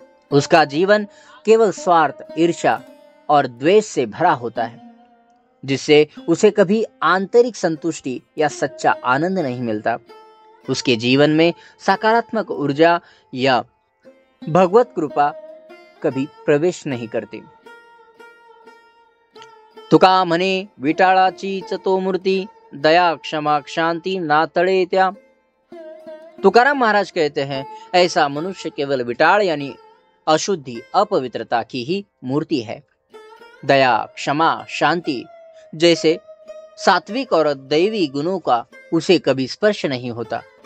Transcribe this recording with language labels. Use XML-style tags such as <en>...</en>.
<hi>उसका जीवन केवल स्वार्थ, ईर्ष्या और द्वेष से भरा होता है, जिससे उसे कभी आंतरिक संतुष्टि या सच्चा आनंद नहीं मिलता। उसके जीवन में सकारात्मक ऊर्जा या भगवत कृपा कभी प्रवेश नहीं करती।</hi> <mr>तुका म्हणे विटाळाचीच तो मूर्ति, दया क्षमा शांति ना तळे त्या।</mr> <hi>तुकाराम महाराज कहते हैं, ऐसा मनुष्य केवल विटाल यानी अशुद्धि, अपवित्रता की ही मूर्ति है। दया, क्षमा, शांति जैसे सात्विक और दैवी गुणों का उसे कभी स्पर्श नहीं होता।</hi>